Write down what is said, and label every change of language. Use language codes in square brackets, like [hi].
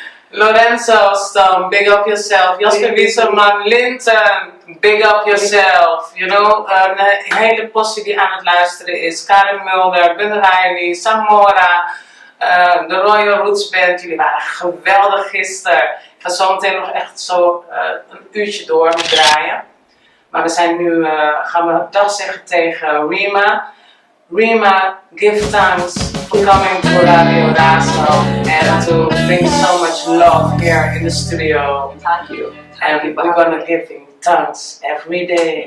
[en] Lorenzo Stone, big up yourself. Jasper Wieselman, Linton, big up yourself. You know, [nl] een hele postie die aan het luisteren is. Karen Mulder, Ben Riley, Samora, de Royal Roots Band. Jullie waren geweldig gisteren. Ik ga zo meteen nog echt zo een uurtje door met draaien. Maar we zijn nu, gaan we dag zeggen tegen Reemah. [en] Reemah, give thanks for coming to Radio Razo and to bring so much love here in the studio. Thank you. And we're gonna give him thanks every day.